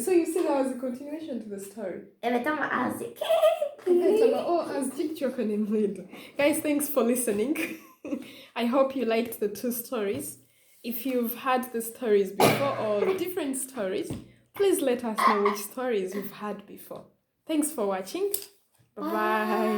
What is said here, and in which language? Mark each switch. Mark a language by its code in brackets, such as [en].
[en] So you see that was a continuation to the story. [tr] Evet ama azıcık. Evet ama o azıcık çok önemliydi. [en] Guys, thanks for listening. I hope you liked the two stories. If you've had the stories before or different stories, please let us know which stories you've had before. Thanks for watching. Bye-bye.